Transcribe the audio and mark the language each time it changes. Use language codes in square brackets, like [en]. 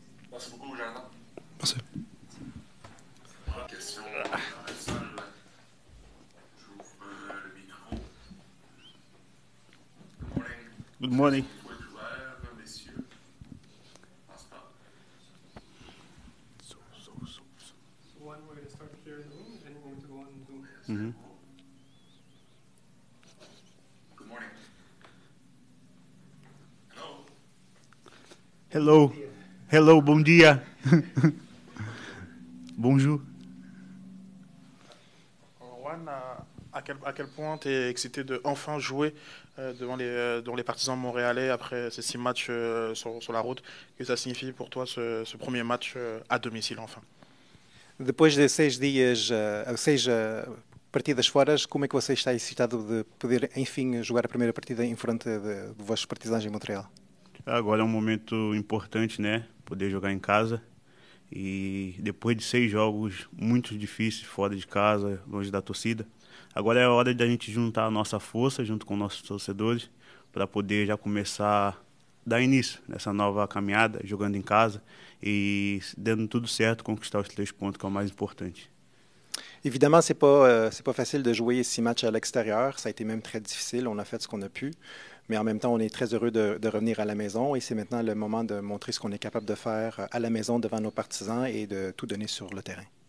[fr] Merci beaucoup, Jonathan. Merci. Question dans la salle. J'ouvre le micro. [en] Good morning. Good morning. [fr] Le micro est ouvert, messieurs. Passe pas. [en] So one, we're going to start here in the room, and we're going to go on Zoom. Mm-hmm. Good morning. Hello. Hello. Hello, [pt] bom dia. [fr] Bonjour. Juan, à quel point tu es excité de enfin jouer devant les partisans montréalais après ces 6 matchs sur la route? Que ça signifie pour toi ce premier match à domicile enfin? [pt] Depois de 6 dias, 6 partidas fora, como é que você está excitado de poder, enfim, jogar a primeira partida em frente de vossos partisans em Montreal? Agora é um momento importante, né? Poder jogar em casa. E depois de 6 jogos muito difíceis, fora de casa, longe da torcida, agora é a hora de a gente juntar a nossa força junto com nossos torcedores para poder já começar a dar início nessa nova caminhada, jogando em casa e, dando tudo certo, conquistar os 3 pontos, que é o mais importante. [fr] Évidemment, c'est pas facile de jouer 6 matchs à l'extérieur. Ça a été même très difficile. On a fait ce qu'on a pu. Mais en même temps, on est très heureux de revenir à la maison. Et c'est maintenant le moment de montrer ce qu'on est capable de faire à la maison devant nos partisans et de tout donner sur le terrain.